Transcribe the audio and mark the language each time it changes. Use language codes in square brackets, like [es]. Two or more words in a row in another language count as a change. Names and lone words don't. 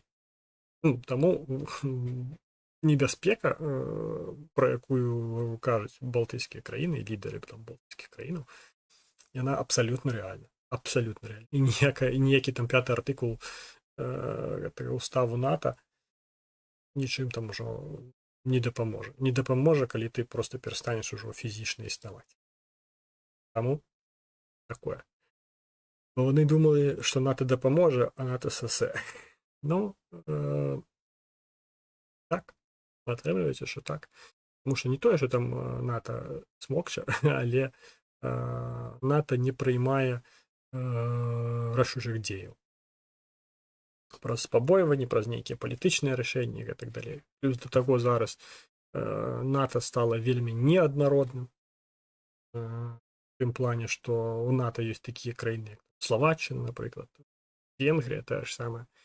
[be] Таму небяспека, про якую кажуць балтыйскія краіны, лідары балтыйскіх краінаў, яна абсалютна рэальна. Абсалютна рэальна. І ніякі там 5-й артыкул уставу НАТО нічым там ужо не дапаможа. Не дапаможа, калі ты просто перастанеш ужо фізічна існаваць. Таму такое. [uk] Бо вони думали, що НАТО дапаможа, а НАТО сосе. Так. [be] Атрымліваецца, [uk] що так. Тому що не тое, що там НАТО смокча, але НАТО не приймає [be] рашучых дзеяў. Праз пабойванні, праз нейкія палітычныя рашэнні і так далей. Плюс да таго зараз НАТО стала вельмі неаднародным. В тым плане, што у НАТО ёсць такія краіны, як Словаччына, напрыклад, Венгрія, тая ж самая.